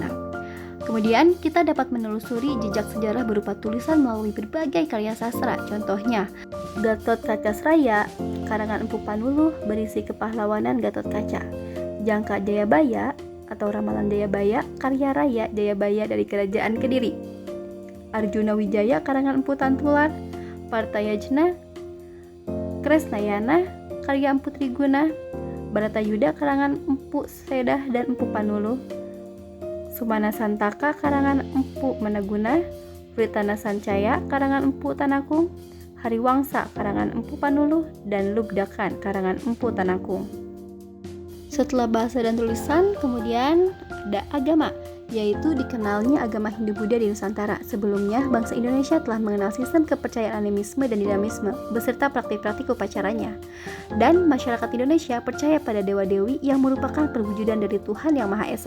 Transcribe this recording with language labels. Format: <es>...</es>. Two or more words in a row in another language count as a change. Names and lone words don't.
<id>Kemudian, kita dapat menelusuri jejak sejarah berupa tulisan melalui berbagai karya sastra. Contohnya, Gatotkaca karangan Empu Panuluh berisi kepahlawanan Gatotkaca. Jangka Jayabaya atau Ramalan Jayabaya, karya raya Jayabaya dari Kerajaan Kediri. Arjuna Wijaya karangan Empu Tantular. Partayajna, Kresnayana, karya Empu Triguna. Baratayuda karangan Empu Sedah dan Empu Panuluh. Sumana Santaka karangan Empu Managuna. Pritana Sancaya karangan Empu Tanakung. Hariwangsa karangan Empu Panuluh, dan Lubdakan karangan Empu Tanakung. Setelah bahasa dan tulisan, kemudian ada agama, yaitu dikenalnya agama Hindu-Buddha di Nusantara. Sebelumnya, bangsa Indonesia telah mengenal sistem kepercayaan animisme dan dinamisme, beserta praktik-praktik upacaranya. Dan masyarakat Indonesia percaya pada dewa-dewi yang merupakan perwujudan dari Tuhan Yang Maha Esa.</id>